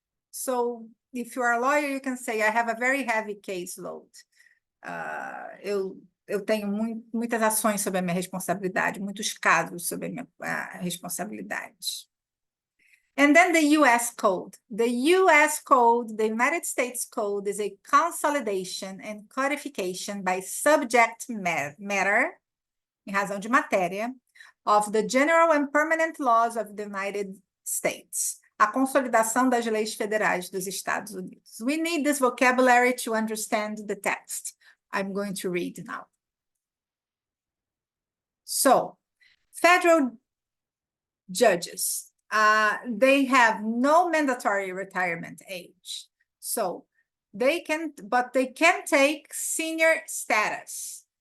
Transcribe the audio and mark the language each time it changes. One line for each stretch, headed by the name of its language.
English: So, if you are a lawyer, you can say, I have a very heavy caseload.
Portuguese: Eu tenho muitas ações sob a minha responsabilidade, muitos casos sob a minha responsabilidade.
English: And then the U.S. Code. The U.S. Code, the United States Code, is a consolidation and codification by subject matter,
Portuguese: em razão de matéria,
English: of the general and permanent laws of the United States.
Portuguese: A consolidação das leis federais dos Estados Unidos.
English: We need this vocabulary to understand the text. I'm going to read now. So, federal judges, they have no mandatory retirement age. So, they can take senior status.